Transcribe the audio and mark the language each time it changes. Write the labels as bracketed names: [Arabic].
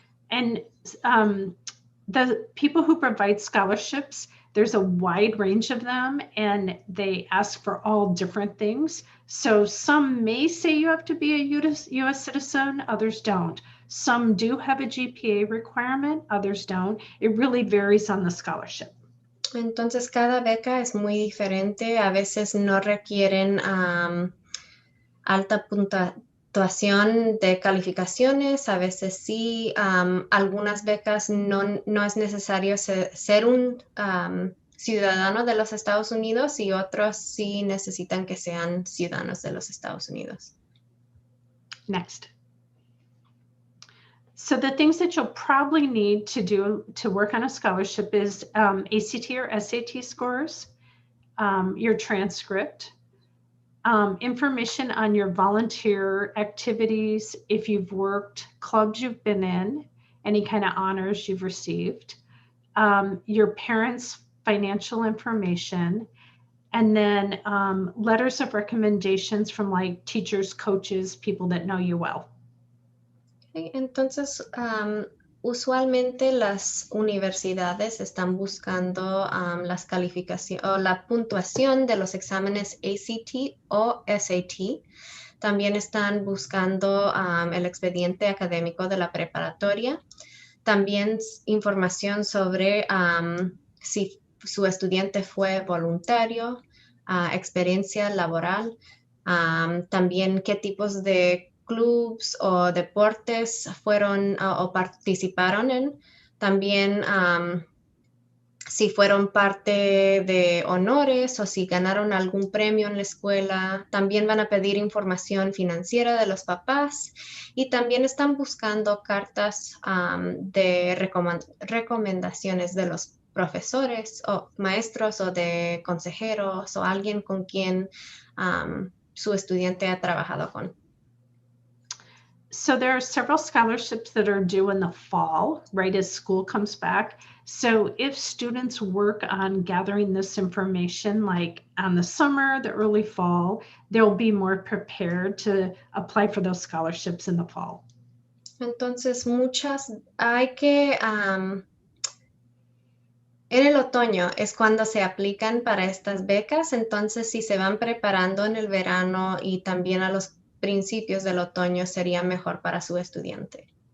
[English] And the people who provide scholarships, there's a wide range of them, and they ask for all different things. So some may say you have to be a US citizen, others don't. Some do have a GPA requirement, others don't. It really varies on the scholarship. [Spanish] Entonces cada beca es muy diferente. A veces no requieren alta puntuación de calificaciones, a veces sí. Algunas becas no es necesario ser un ciudadano de los Estados Unidos y otros sí necesitan que sean ciudadanos de los Estados Unidos. [English] Next. So the things that you'll probably need to do to work on a scholarship is ACT or SAT scores, your transcript, information on your volunteer activities, if you've worked, clubs you've been in, any kind of honors you've received, your parents' financial information, and then letters of recommendations from like teachers, coaches, people that know you well. [Spanish] Okay, entonces, usualmente las universidades están buscando las calificaciones o la puntuación de los exámenes ACT o SAT. También están buscando el expediente académico de la preparatoria. También información sobre si su estudiante fue voluntario, experiencia laboral, también qué tipos de clubs o deportes fueron o participaron en. También si fueron parte de honores o si ganaron algún premio en la escuela. También van a pedir información financiera de los papás y también están buscando cartas de recomendaciones de los profesores o maestros o de consejeros o alguien con quien su estudiante ha trabajado con. [English] So there are several scholarships that are due in the fall, right as school comes back. So if students work on gathering this information, like on the summer, the early fall, they'll be more prepared to apply for those scholarships in the fall. [Spanish] Entonces, hay que, en el otoño es cuando se aplican para estas becas, entonces si se van preparando en el verano y también a los principios del otoño sería mejor para su estudiante.